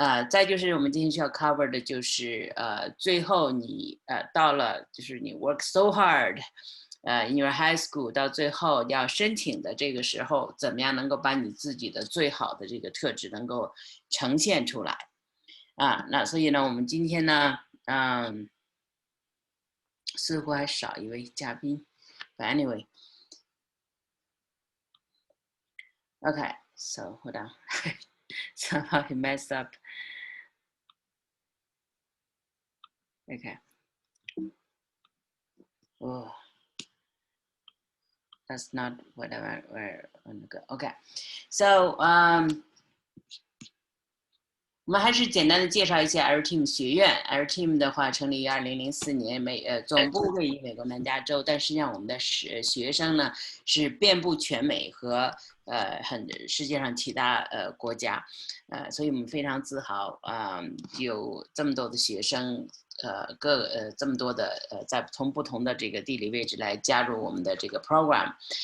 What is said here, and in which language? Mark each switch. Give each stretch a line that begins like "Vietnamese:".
Chinese: 再就是我们今天需要 cover 的就是最后你到了就是你
English: work so hard in your high school
Chinese: 到最后要申请的这个时候，怎么样能够把你自己的最好的这个特质能够呈现出来。那所以呢，我们今天呢，似乎还少一位嘉宾 ，
English: but anyway， okay, so hold on, somehow he messed up. Okay. Oh, that's not what I want to go. Okay, so
Chinese: 我们还是简单的介绍一下 Areteem 学院。 Areteem 的话，成立于2004年，总部位于美国南加州，但实际上我们的学生呢是遍布全美和世界上其他国家，所以我们非常自豪，有这么多的学生，这么多的在从不同的这个地理位置来加入我们的这个 program。